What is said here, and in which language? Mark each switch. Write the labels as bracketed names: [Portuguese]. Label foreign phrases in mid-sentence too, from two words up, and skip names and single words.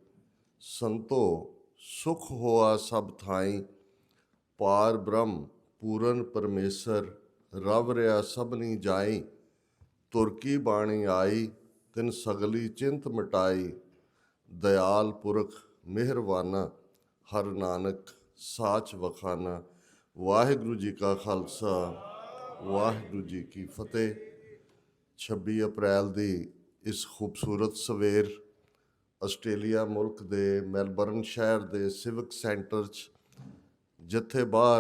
[Punjabi] ਸੰਤੋ ਸੁਖ ਹੋਆ ਸਬ ਥਾਈ, ਪਾਰ ਬ੍ਰਹਮ ਪੂਰਨ ਪਰਮੇਸਰ। ਰਵ ਰਹਾ ਸਬਨੀ ਜਾਈ, ਤੁਰਕੀ ਬਾਣੀ ਆਈ। ਤਿਨ ਸਗਲੀ ਚਿੰਤ ਮਿਟਾਈ, ਦਯਾਲ ਪੁਰਖ ਮੇਹਰਬਾਨਾ। ਹਰ ਨਾਨਕ ਸਾਚ ਵਖਾਨਾ। ਵਾਹਿਗੁਰੂ ਜੀ ਕਾ ਖਾਲਸਾ, ਵਾਹਿਗੁਰੂ ਜੀ ਕੀ ਫਤੇਹ। 26 ਅਪ੍ਰੈਲ ਦੀ ਇਸ ਖੂਬਸੂਰਤ ਸਵੇਰ ਆਸਟ੍ਰੇਲੀਆ ਮੁਲਕ ਦੇ ਮੈਲਬਰਨ ਸ਼ਹਿਰ ਦੇ ਸਿਵਿਕ ਸੈਂਟਰ 'ਚ ਜਿੱਥੇ ਬਾਹਰ